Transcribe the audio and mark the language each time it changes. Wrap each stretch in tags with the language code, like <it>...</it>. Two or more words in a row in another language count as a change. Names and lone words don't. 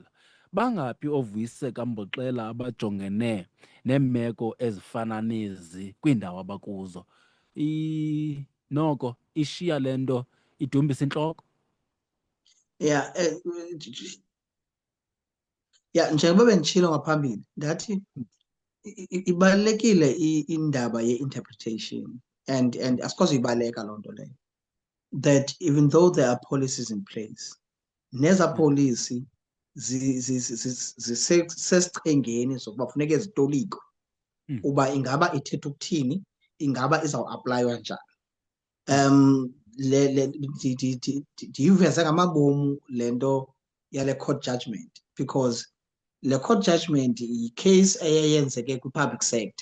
<xh>Bangaphi oVuyiseka Mboxela abajongene neemeko ezifana nezi kwiindawo abakuzo. Noko ishiya lento idumbisa inhloko. Yeah, yeah, njengoba bengitshilo ngaphambili ndathi ibalekile indaba ye-interpretation and asikoze ibaleka loo nto leyo,</xh> <en>that even though there are policies in place,</en> <xh>neza policy zisesichengeni sokuba funeke zitolikwe uba ingaba ithetha ukuthini, ingaba izawuaplaywa njani. Ndiyiveze ngamabomu le nto yale</xh> <en>court judgment,</en> <xh>because le</xh> <en>court judgment</en> <xh>yi-case eyenzeke kwi-</xh> <en>public sector.</en>